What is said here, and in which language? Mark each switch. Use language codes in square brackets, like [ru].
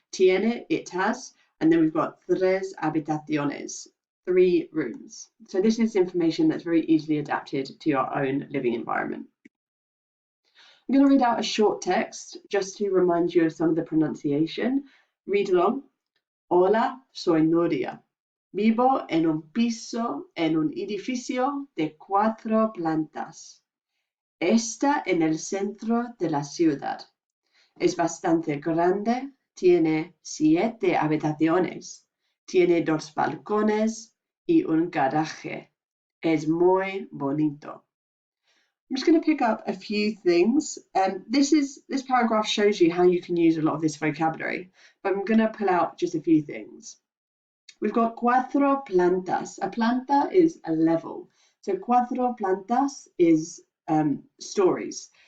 [es] Tiene, [en] it has, and then we've got [es] tres habitaciones, [en] 3 rooms. So this is information that's very easily adapted to your own living environment. I'm going to read out a short text just to remind you of some of the pronunciation. Read along. [es] Hola, soy Nuria. Vivo en un piso, en un edificio de 4 plantas. Está en el centro de la ciudad. Es bastante grande, tiene 7 habitaciones, tiene 2 balcones y un garaje. Es muy bonito. [en] I'm just going to pick up a few things. This paragraph shows you how you can use a lot of this vocabulary, but I'm going to pull out just a few things. We've got 4 plantas. A planta is a level. So 4 plantas is stories.